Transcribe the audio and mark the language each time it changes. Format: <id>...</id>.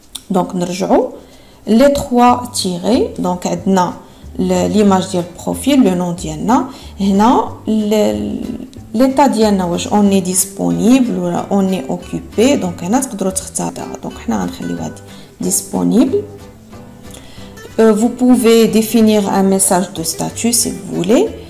<ar>دونك نرجعوا les trois tirés. donc عندنا l'image ديال البروفيل لو نون ديالنا هنا l'état ديالنا واش</ar> <fr>on est disponible</fr> <ar>ولا</ar> <fr>on est occupé.</fr> <ar>donc هنا تقدروا تختاروا. donc حنا غنخليو هاد disponible.</ar> <fr>vous pouvez définir un message de statut si vous voulez.</fr>